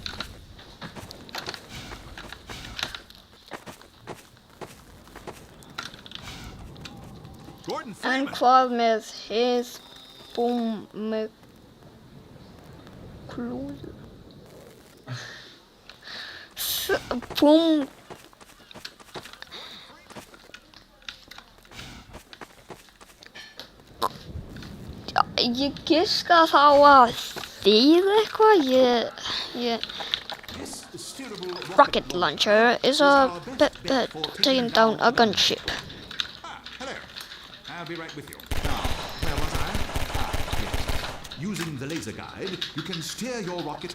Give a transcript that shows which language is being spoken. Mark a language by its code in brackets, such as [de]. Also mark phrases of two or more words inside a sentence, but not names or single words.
[is] En hvað með hið búm með klúður? Búm. Ég giska þá að þýða eitthvað. [en] Rocket launcher is a taking down a gunship. Hello. I'll be right with you. Where was I? Yes. Using the laser guide, you can steer your rocket